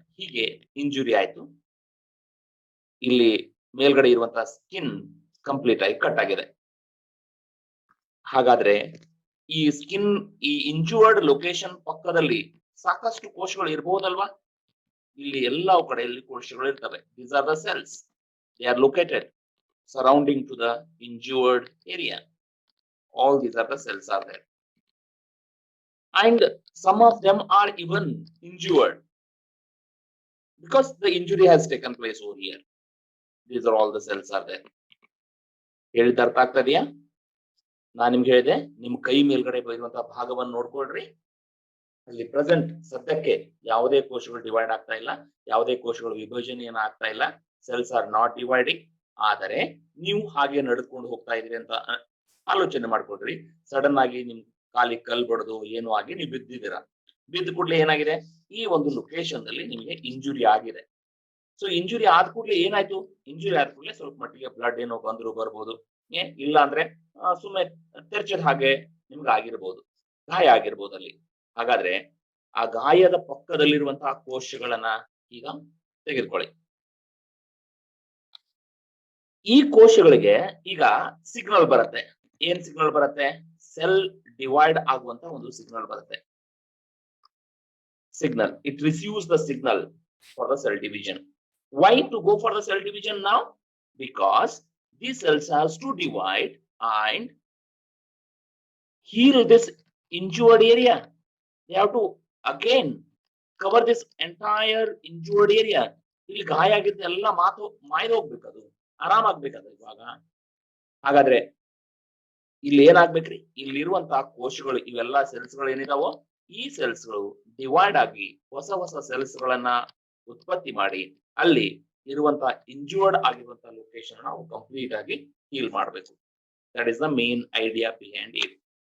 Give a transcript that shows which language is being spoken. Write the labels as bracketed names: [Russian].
[Kannada] ಹೀಗೆ ಇಂಜುರಿ ಆಯ್ತು, ಇಲ್ಲಿ ಮೇಲ್ಗಡೆ ಇರುವಂತಹ ಸ್ಕಿನ್ ಕಂಪ್ಲೀಟ್ ಆಗಿ ಕಟ್ ಆಗಿದೆ. ಹಾಗಾದ್ರೆ ಈ ಸ್ಕಿನ್, ಈ ಇಂಜೂರ್ಡ್ ಲೊಕೇಶನ್ ಪಕ್ಕದಲ್ಲಿ ಸಾಕಷ್ಟು ಕೋಶಗಳು ಇರಬಹುದಲ್ವಾ? ಇಲ್ಲಿ ಎಲ್ಲಾ ಕಡೆಯಲ್ಲಿ ಕೋಶಗಳು ಇರ್ತವೆ. [English] These are the cells. They are located surrounding to the injured area. All these are the cells are there. And some of them are even injured because the injury has taken place over here. These are all the cells are there. [Kannada] ಹೇಳಿದ ಅರ್ಥ ಆಗ್ತಾ ಇದೆಯಾ? ನಾನು ನಿಮ್ಗೆ ಹೇಳಿದೆ, ನಿಮ್ ಕೈ ಮೇಲ್ಗಡೆ ಬರುವಂತಹ ಭಾಗವನ್ನು ನೋಡ್ಕೊಳ್ರಿ. ಅಲ್ಲಿ ಪ್ರೆಸೆಂಟ್ ಸದ್ಯಕ್ಕೆ ಯಾವುದೇ ಕೋಶಗಳು ಡಿವೈಡ್ ಆಗ್ತಾ ಇಲ್ಲ, ಯಾವುದೇ ಕೋಶಗಳು ವಿಭಜನೆಯನ್ನು ಆಗ್ತಾ ಇಲ್ಲ. [English] Cells are not dividing. [Kannada] ಆದರೆ ನೀವು ಹಾಗೆ ನಡೆದುಕೊಂಡು ಹೋಗ್ತಾ ಇದ್ರಿ ಅಂತ ಆಲೋಚನೆ ಮಾಡ್ಕೊಳ್ರಿ. ಸಡನ್ ಆಗಿ ನಿಮ್ ಕಾಲಿಗೆ ಕಲ್ ಬಡದು ಏನೋ ಆಗಿ ನೀವು ಬಿದ್ದಿದ್ದೀರಾ. ಬಿದ್ದ ಕೂಡಲೇ ಏನಾಗಿದೆ, ಈ ಒಂದು ಲೊಕೇಶನ್ ಅಲ್ಲಿ ನಿಮಗೆ ಇಂಜುರಿ ಆಗಿದೆ. ಸೊ ಇಂಜುರಿ ಆದ ಕೂಡಲೇ ಏನಾಯ್ತು? ಇಂಜುರಿ ಆದ ಕೂಡಲೇ ಸ್ವಲ್ಪ ಮಟ್ಟಿಗೆ ಬ್ಲಡ್ ಏನೋ ಬಂದ್ರು ಬರ್ಬೋದು, ಇಲ್ಲ ಅಂದ್ರೆ ಸುಮ್ಮನೆ ತೆರ್ಚದ ಹಾಗೆ ನಿಮ್ಗೆ ಆಗಿರ್ಬೋದು, ಗಾಯ ಆಗಿರ್ಬೋದು ಅಲ್ಲಿ. ಹಾಗಾದ್ರೆ ಆ ಗಾಯದ ಪಕ್ಕದಲ್ಲಿರುವಂತಹ ಕೋಶಗಳನ್ನ ಈಗ ತೆಗೆದುಕೊಳ್ಳಿ. ಈ ಕೋಶಗಳಿಗೆ ಈಗ ಸಿಗ್ನಲ್ ಬರುತ್ತೆ. ಏನ್ ಸಿಗ್ನಲ್ ಬರುತ್ತೆ? ಸೆಲ್ ಡಿವೈಡ್ ಆಗುವಂತ ಒಂದು ಸಿಗ್ನಲ್ ಬರುತ್ತೆ. [English] Signal, it receives the signal for the cell division. Why to go for the cell division now? Because these cells has to divide and heal this injured area. They have to again cover this entire injured area. [Kannada] ಇಲ್ಲಿ ಗಾಯ ಆಗಿದ್ದ ಎಲ್ಲ ಮಾಯ್ದು ಹೋಗ್ಬೇಕದು, ಆರಾಮಾಗ್ಬೇಕದು ಇವಾಗ. ಹಾಗಾದ್ರೆ ಇಲ್ಲಿ ಏನಾಗ್ಬೇಕ್ರಿ? ಇಲ್ಲಿರುವಂತಹ ಕೋಶಗಳು, ಇವೆಲ್ಲ ಸೆಲ್ಸ್ ಗಳು ಏನಿದಾವೋ ಈ ಸೆಲ್ಸ್ ಗಳು ಡಿವೈಡ್ ಆಗಿ ಹೊಸ ಹೊಸ ಸೆಲ್ಸ್ ಗಳನ್ನ ಉತ್ಪತ್ತಿ ಮಾಡಿ ಅಲ್ಲಿ ಇರುವಂತಹ ಇಂಜೂರ್ಡ್ ಆಗಿರುವಂತಹ ಲೊಕೇಶನ್ ನಾವು ಕಂಪ್ಲೀಟ್ ಆಗಿ ಹೀಲ್ ಮಾಡಬೇಕು. [English] That is the main idea behind it.